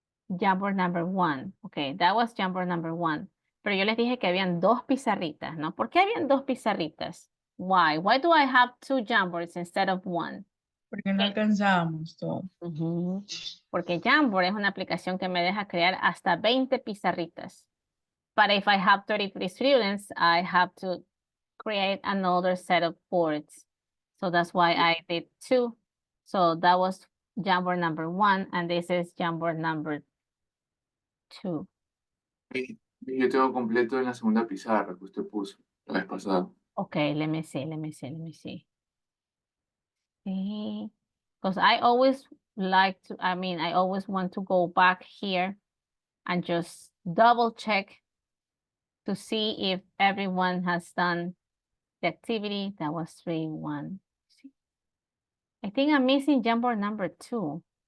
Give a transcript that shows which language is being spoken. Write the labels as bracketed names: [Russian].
[English] Jamboard number 1. Okay, that was Jamboard number 1. [Spanish] Pero yo les dije que habían 2 pizarritas, ¿no? ¿Por qué habían 2 pizarritas? [English] Why? Why do I have 2 Jamboards instead of 1? [Spanish] Porque no alcanzamos todo. Porque Jamboard es una aplicación que me deja crear hasta 20 pizarritas. [English] But if I have 33 students, I have to create another set of boards. So that's why I did 2. So that was Jamboard number 1, and this is Jamboard number 2. [Spanish] Yo tengo completo en la segunda pizarra que usted puso la vez pasada. [English] Okay, let me see. Because I always like to, I always want to go back here and just double check to see if everyone has done the activity. That was 3-1. I think I'm missing Jamboard number 2.